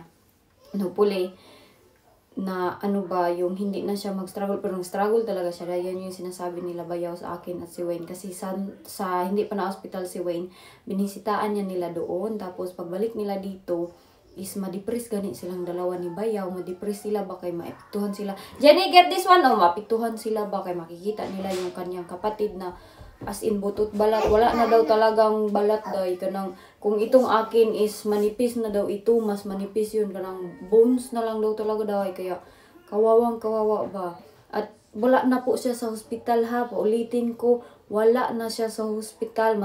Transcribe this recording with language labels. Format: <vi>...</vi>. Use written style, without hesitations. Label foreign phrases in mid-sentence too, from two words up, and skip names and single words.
<tl>Hopefully, na ano ba, yung hindi na siya mag-struggle, pero nag-struggle talaga siya. Yan yung sinasabi nila Bayaw sa akin at si Wayne. Kasi sa hindi pa na-hospital si Wayne, binisitaan niya nila doon. Tapos pagbalik nila dito, is ma-depress ganit silang dalawa ni Bayaw. Ma-depress sila ba kay maapektuhan sila.</tl> <en>Jenny, get this one.</en> <tl>O, maapektuhan sila ba kay makikita nila yung kanyang kapatid na</tl> <en>as in</en> <tl>butot balat. Wala na daw talagang balat day. Kanang, kung itong akin is manipis na daw ito, mas manipis yun. Kanang bones na lang daw talaga daw. Kaya kawawang kawawa ba. At wala na po siya sa hospital ha. Paulitin ko, wala na siya sa hospital.</tl>